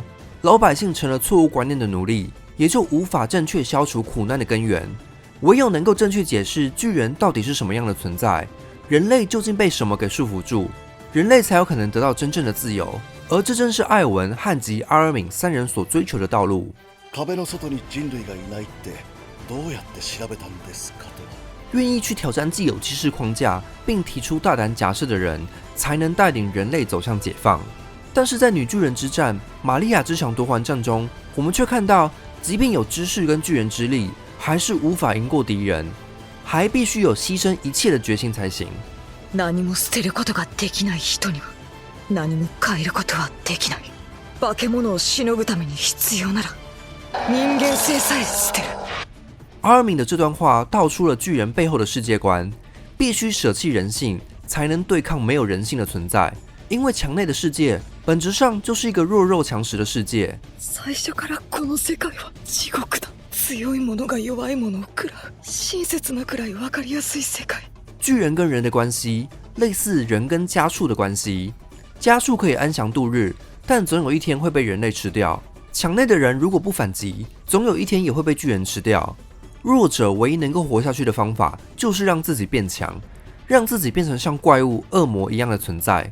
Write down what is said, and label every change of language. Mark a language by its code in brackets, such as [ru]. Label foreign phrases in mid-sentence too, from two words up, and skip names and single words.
[zh] 老百姓成了错误观念的奴隶，也就无法正确消除苦难的根源。唯有能够正确解释巨人到底是什么样的存在，人类究竟被什么给束缚住，人类才有可能得到真正的自由。而这正是艾尔文、汉吉、阿尔敏三人所追求的道路。 [ja] 壁の外に人類がいないってどうやって調べたんですかと。 [zh] 愿意去挑战既有知识框架，并提出大胆假设的人，才能带领人类走向解放。但是在女巨人之战、玛利亚之墙夺环战中，我们却看到，即便有知识跟巨人之力，还是无法赢过敌人，还必须有牺牲一切的决心才行。 [ja] 何も捨てることができない人には何も変えることはできない。化け物をしのぐために必要なら人間性さえ捨てる。 [zh] 阿尔敏的这段话道出了巨人背后的世界观，必须舍弃人性，才能对抗没有人性的存在。因为墙内的世界本质上就是一个弱肉强食的世界。 [ja] 最初からこの世界は地獄だ。強い者が弱い者を食らう。親切なくらい分かりやすい世界。 [zh] 巨人跟人的关系类似人跟家畜的关系，家畜可以安详度日，但总有一天会被人类吃掉。墙内的人如果不反击，总有一天也会被巨人吃掉。弱者唯一能够活下去的方法，就是让自己变强，让自己变成像怪物、恶魔一样的存在。